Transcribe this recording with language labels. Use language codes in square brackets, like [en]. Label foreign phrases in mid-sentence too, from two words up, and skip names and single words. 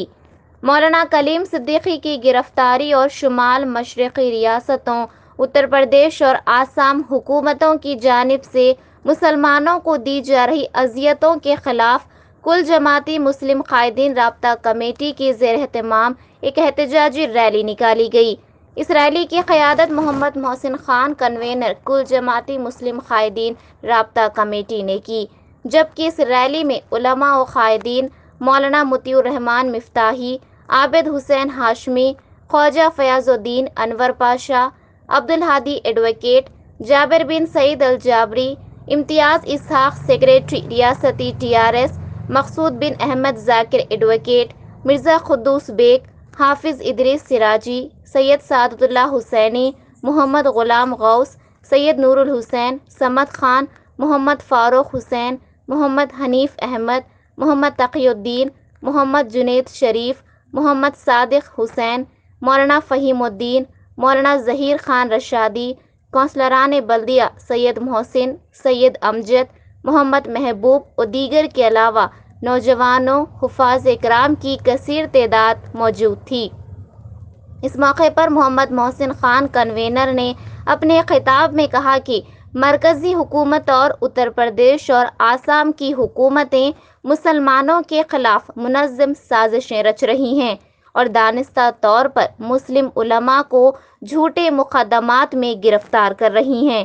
[ur] مولانا کلیم صدیقی کی گرفتاری اور شمال مشرقی ریاستوں اتر پردیش اور آسام حکومتوں کی جانب سے مسلمانوں کو دی جا رہی اذیتوں کے خلاف کل جماعتی مسلم قائدین رابطہ کمیٹی کی زیرِ اہتمام ایک احتجاجی ریلی نکالی گئی. اس ریلی کی قیادت محمد محسن خان، کنوینر کل جماعتی مسلم قائدین رابطہ کمیٹی نے کی، جبکہ اس ریلی میں علما و قائدین مولانا مطیع الرحمٰن مفتاحی, عابد حسین ہاشمی، خواجہ فیاض الدین انور پاشا، عبدالہادی ایڈووکیٹ، جابر بن سعید الجابری، امتیاز اسحاق سیکرٹری ریاستی TRS, مقصود بن احمد ذاکر ایڈووکیٹ، مرزا قدوس بیگ، حافظ ادریس سراجی, سید سعادت اللہ حسینی، محمد غلام غوث، سید نورالحسین، صمد خان، محمد فاروق حسین، محمد حنیف احمد، محمد تقی الدین، محمد جنید شریف، محمد صادق حسین، مولانا فہیم الدین، مولانا ظہیر خان رشادی، کونسلران بلدیہ سید محسن، سید امجد، محمد محبوب اور دیگر کے علاوہ نوجوانوں حفاظ اکرام کی کثیر تعداد موجود تھی. اس موقع پر محمد محسن خان، کنوینر، نے اپنے خطاب میں کہا کہ مرکزی حکومت اور اتر پردیش اور آسام کی حکومتیں مسلمانوں کے خلاف منظم سازشیں رچ رہی ہیں اور دانستہ طور پر مسلم علما کو جھوٹے مقدمات میں گرفتار کر رہی ہیں.